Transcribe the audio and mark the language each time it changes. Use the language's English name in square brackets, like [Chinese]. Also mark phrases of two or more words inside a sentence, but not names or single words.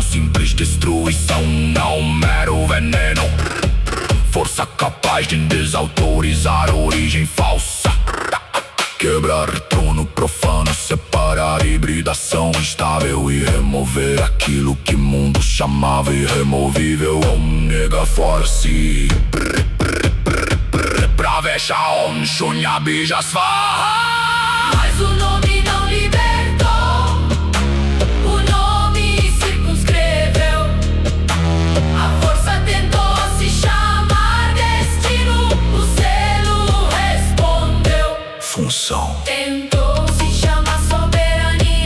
[Portuguese] simples destruição, não mero veneno, força capaz de desautorizar origem falsa, quebrar trono profano, separar hibridação instável e remover aquilo que mundo chamava irremovível. [Sanskrit] Om Nega Force Pravesha Om Shunya Bija Svaha. [Portuguese] Mas o nome não libertou, o nome circunscreveu. A força tentou se chamar destino, o selo respondeu. Função. Tentou se chamar soberania,